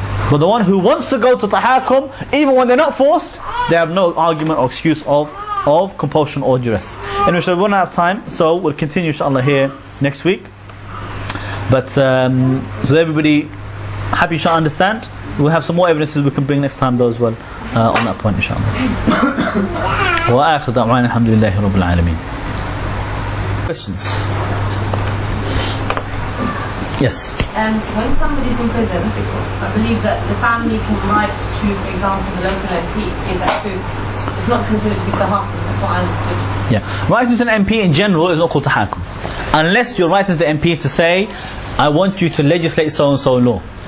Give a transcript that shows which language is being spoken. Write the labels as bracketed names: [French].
[English] But the one who wants to go to tahakum even when they're not forced, they have no argument or excuse of compulsion or duress. And we shall run out of time, so we'll continue inshallah here next week. But so everybody happy, shall understand. We'll have some more evidences we can bring next time though as well on that point inshallah. [Arabic] وآخر دعوانا الحمد لله رب العالمين. [English] Questions? Yes. When somebody's in prison, I believe that the family can write to, for example, the local MP. Is that true? It's not considered to be tahakum, that's what I understood. Yeah. Writing to an MP in general is not called tahakum. Unless you're writing to the MP to say, I want you to legislate so and so law.